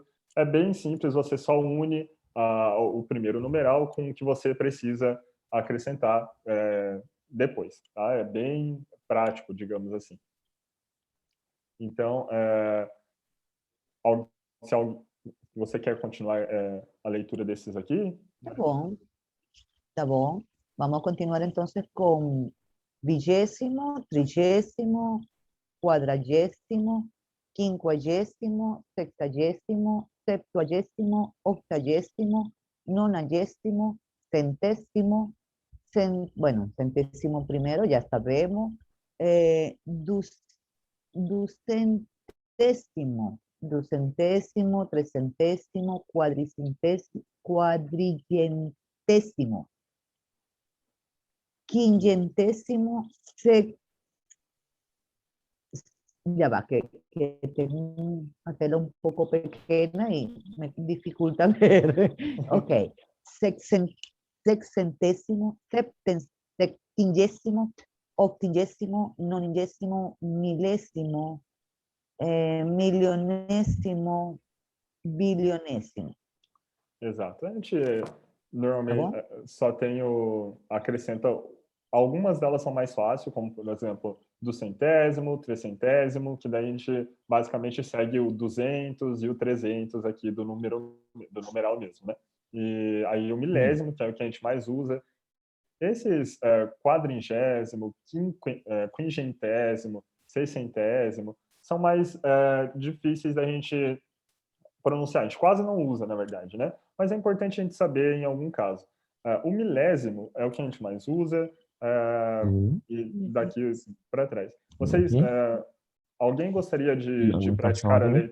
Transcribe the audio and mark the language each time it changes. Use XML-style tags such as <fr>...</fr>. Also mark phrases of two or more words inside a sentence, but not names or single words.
<pt>É bem simples, você só une o primeiro numeral com o que você precisa acrescentar depois. Tá? É bem prático, digamos assim. Então, se você quer continuar a leitura desses aqui? Tá bom, tá bom.</pt> <es>Vamos a continuar entonces con 20º, 30º, 40º, quincuagésimo, sexagésimo, septuagésimo, octagésimo, nonagésimo, centésimo, bueno, centésimo primero, ya sabemos, ducentésimo, trecentésimo, cuadrillentésimo, quingentésimo, ya va, que tengo una tela un poco pequeña y me dificulta ver. Ok, sexcentésimo, septingésimo, octingésimo, noningésimo, milésimo, milionésimo, bilionésimo.</es> <pt>Exato. A gente Tá normalmente bom? só tem acrescenta, algumas delas são mais fáceis, como por exemplo, do centésimo, trecentésimo, que daí a gente basicamente segue o 200 e o 300 aqui do numeral mesmo, né? E aí o milésimo, que é o que a gente mais usa. Esses quadringésimo, quingentésimo, seiscentésimo, são mais difíceis da gente pronunciar. A gente quase não usa, na verdade, né? Mas é importante a gente saber em algum caso. O milésimo é o que a gente mais usa, e daqui para trás. Vocês, alguém gostaria de praticar a lei?</pt>